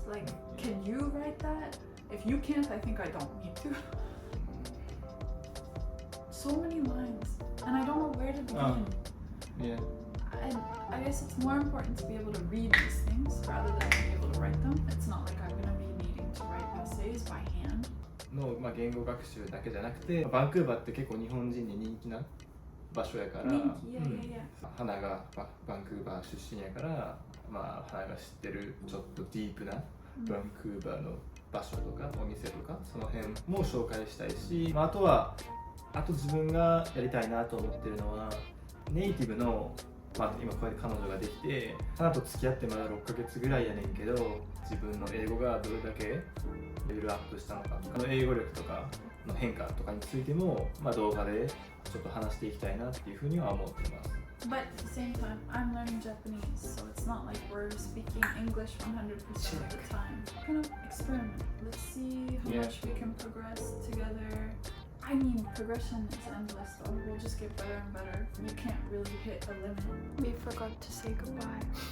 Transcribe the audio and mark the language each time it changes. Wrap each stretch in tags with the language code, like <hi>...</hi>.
<en>Like, can you write that? If you can't, I think I don't need to. So many lines, and I don't know where to begin. Yeah. and I guess it's more important to be able to read these things rather than be able to write them. It's not like I'm gonna be needing to write essays by hand.</en> <ja>の、言語学習だけじゃなくて、バンクーバーって結構日本人に人気な場所やから、花がバンクーバー出身やから、花が知ってるちょっとディープなバンクーバーの場所とかお店とかその辺も紹介したいし、あと自分がやりたいなと思ってるのはネイティブの、今こうやって彼女ができて花と付き合ってまだ6ヶ月ぐらいやねんけど、自分の英語がどれだけレベルアップしたのか、英語力とかの変化とかについても、動画でちょっと話していきたいなっていうふうには思ってます。</ja> <en>But at the same time, I'm learning Japanese, so it's not like we're speaking English 100% of the time. Kind of experiment. Let's see how much we can progress together. I mean, progression is endless though. We'll just get better and better. You can't really hit a limit. We forgot to say goodbye.</en>